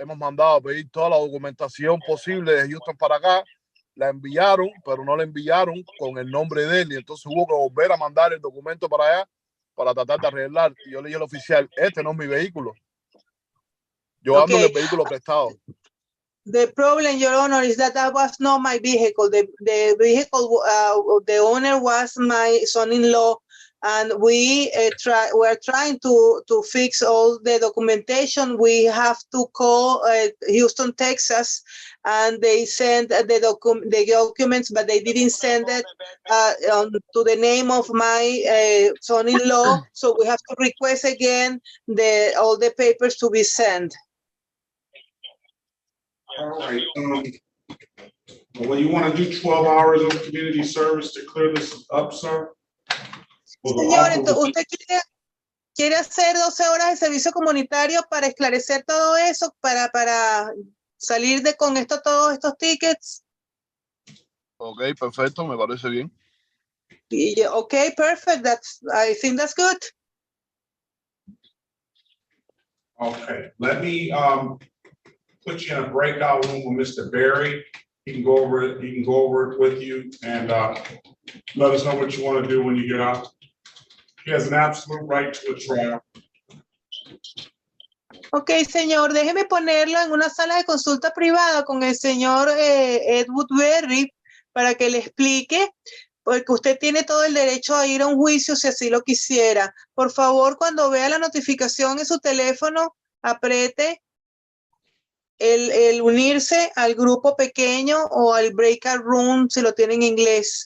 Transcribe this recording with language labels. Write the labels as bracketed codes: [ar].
[es] Hemos mandado a pedir toda la documentación posible de Houston para acá. La enviaron, pero no la enviaron con el nombre de él. Y entonces hubo que volver a mandar el documento para allá para tratar de arreglar. Y yo le dije al oficial, este no es mi vehículo. Yo ando en el vehículo prestado. [en] The problem, Your Honor, is that was not my vehicle. The vehicle, the owner was my son-in-law, and we're trying to fix all the documentation. We have to call Houston, Texas, and they sent the documents, but they didn't send it to the name of my son-in-law. So we have to request again all the papers to be sent. All right. Well, you want to do 12 hours of community service to clear this up, sir? [es] Señor, entonces, ¿usted quiere hacer 12 horas de servicio comunitario para esclarecer todo eso, para salir con todos estos tickets? Ok, perfecto, me parece bien. [en] Okay, perfect. I think that's good. Okay, let me put you in a breakout room with Mr. Berry. He can go over it. He can go over it with you and let us know what you want to do when you get out. He has an absolute right to a trial. [es] Ok, señor, déjeme ponerlo en una sala de consulta privada con el señor Edward Berry para que le explique, porque usted tiene todo el derecho a ir a un juicio si así lo quisiera. Por favor, cuando vea la notificación en su teléfono, apriete el unirse al grupo pequeño o al breakout room si lo tiene en inglés.